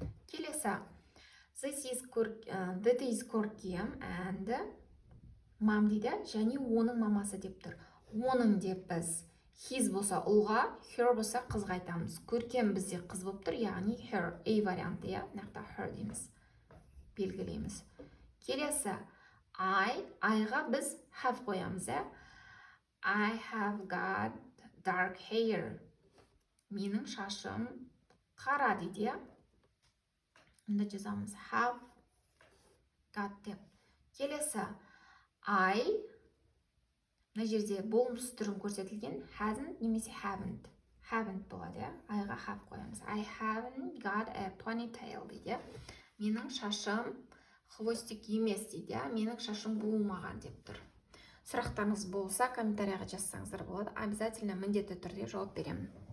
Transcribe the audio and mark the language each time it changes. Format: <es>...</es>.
<kk>Келесі,</kk> <en>This is Көркем and mom</en> <kk>дейді, және оның мамасы деп тұр. Оның деп біз his болса ұлға, her болса қызға айтамыз. Көркем бізде қыз болып тұр, яғни her, A варианты, нақта her дейміз, белгілейміз. Келесі, I-ға біз have қоямыз,</kk> <en>I have got dark hair.</en> <kk>Менің шашым қара дейді, Онда жазамыз</kk> <en>have got</en> <kk>деп. Келесі, I, мына жерде болмыс түрін көрсетілген, hasn't немесе haven't. Haven't болады, I-ға have қоямыз.</kk> <en>I haven't got a ponytail</en> <kk>дейді. Менің шашым хвостик емес дейді, менің шашым буылмаған деп тұр. Сұрақтарыңыз болса, комментарияға жазсаңыздар болады. Обязательно міндетті түрде жауап беремін.</kk>